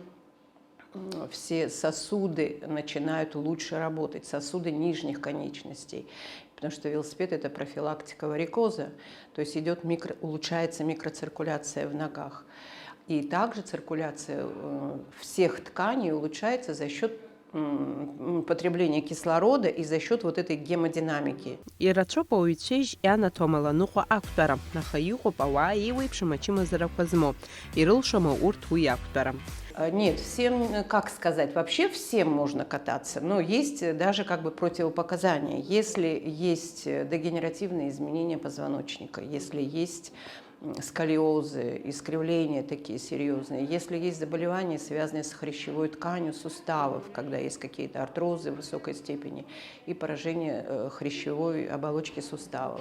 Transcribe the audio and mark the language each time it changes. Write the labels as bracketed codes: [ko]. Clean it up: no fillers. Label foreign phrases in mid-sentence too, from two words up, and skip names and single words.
[ru] Все сосуды начинают лучше работать, сосуды нижних конечностей, потому что велосипед – это профилактика варикоза, то есть улучшается микроциркуляция в ногах. И также циркуляция всех тканей улучшается за счет потребления кислорода и за счет вот этой гемодинамики. [ab] Ираҿоуп ауаҩцәеижь ианаҭом ныҟәа ақәтәара, аха иҟоуп ауаа еиуеиԥшым ачымазарақәа змоу, ирылшома урҭ уи ақәтәара. [ru] Нет, всем, как сказать, вообще всем можно кататься, но есть даже как бы противопоказания. Если есть дегенеративные изменения позвоночника, если есть сколиозы, искривления такие серьезные, если есть заболевания, связанные с хрящевой тканью суставов, когда есть какие-то артрозы высокой степени и поражение хрящевой оболочки суставов.